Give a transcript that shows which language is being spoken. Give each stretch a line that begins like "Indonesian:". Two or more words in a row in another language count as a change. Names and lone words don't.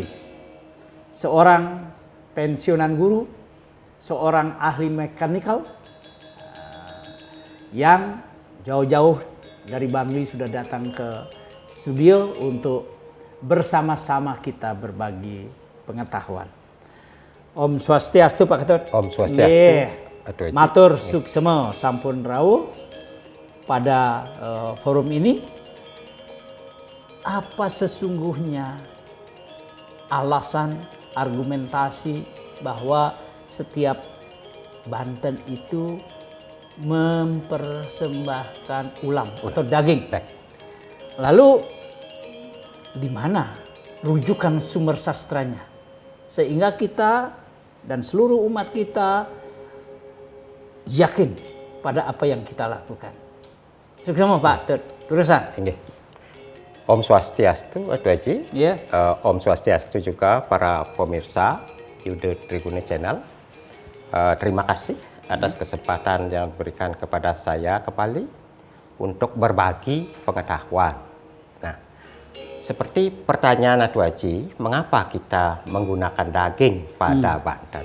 Indonesian: Seorang pensiunan guru, seorang ahli mekanikal yang jauh-jauh dari Bangli sudah datang ke studio untuk bersama-sama kita berbagi pengetahuan.
Balinese: Om Swastiastu Pak Ketut. Om Swastiastu. Matur suksema sampun rawuh
Indonesian: pada forum ini. Apa sesungguhnya alasan argumentasi bahwa setiap Banten itu mempersembahkan ulam atau daging? Lalu di mana rujukan sumber sastranya sehingga kita dan seluruh umat kita yakin pada apa yang kita lakukan? Sukses Pak terusan. Om Swastiastu, Adu Haji. Yeah.
Balinese: Om Swastiastu
Indonesian: juga para pemirsa Yuda Triguna Channel. Terima kasih atas kesempatan yang diberikan kepada saya kembali untuk berbagi pengetahuan. Nah, seperti pertanyaan Adu Haji, mengapa kita menggunakan daging pada Banten?